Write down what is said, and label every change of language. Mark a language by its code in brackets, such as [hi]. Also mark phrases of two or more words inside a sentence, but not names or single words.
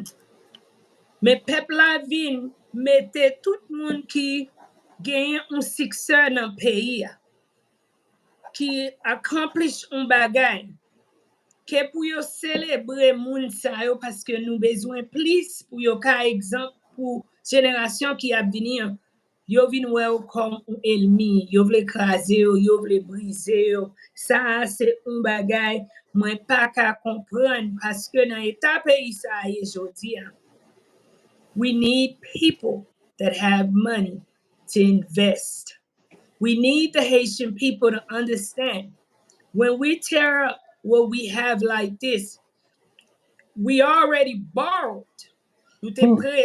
[ht] Men pepla vin mette tout moun ki gen un sikse nan peyi a, ki accomplish un bagay, ke pou yo celebre moun sa yo paske nou bezwen plis pou yo ka exemple pou jenerasyon ki ap vini an. Yo vin wè ou kom ou elmi, yo vle kraze yo vle brise yo. Sa se un bagay mwen pa ka kompran paske nan eta peyi sa ye jodi an. [en] We need people that have money to invest. We need the Haitian people to understand when we tear up what we have like this, we already borrowed. Hmm.